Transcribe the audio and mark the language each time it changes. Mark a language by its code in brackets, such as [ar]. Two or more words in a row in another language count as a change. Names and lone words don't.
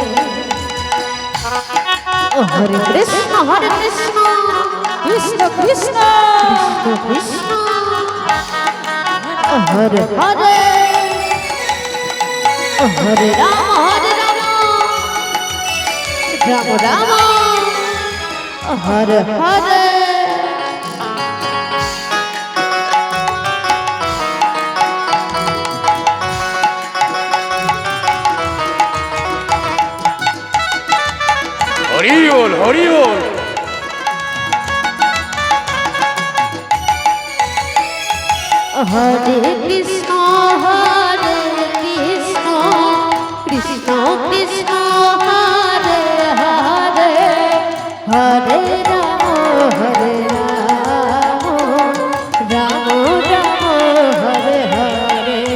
[sa] Hare Krishna, Krishna Krishna, Krishna Hare Hare. Hare Rama, Rama Rama, Hare Hare. [bn] হরি বল হরি বল [sa] Hare Krishna, Krishna Krishna, Hare Hare, Hare Rama, Rama Rama, Hare Hare.